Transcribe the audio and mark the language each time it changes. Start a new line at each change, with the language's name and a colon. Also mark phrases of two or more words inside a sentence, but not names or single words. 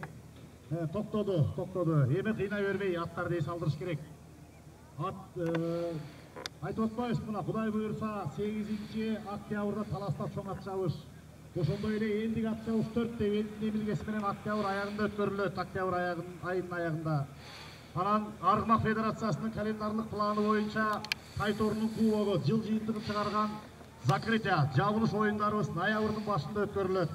Kyrgyz: Тоқтоды.
Kazakh: Еме қиына өрмей, аттарды ес алдырыш керек. Айтып отпайыз бұна, Құдай бұйырса 8 октябрда таластап шоң ат чабыш.
Kyrgyz: Ошондой эле элдик ат чабыш 4 деп эмилгеси менен октябрь аягында өткөрүлөт, октябрь айынын аягында. Анан Аргмак Федерациясынын календарлык планы боюнча Тайторунун кубогу жыл жыйынтыгын чыгарган закрытие, жабылыш оюндарыбыз ноябрдын башында өткөрүлөт.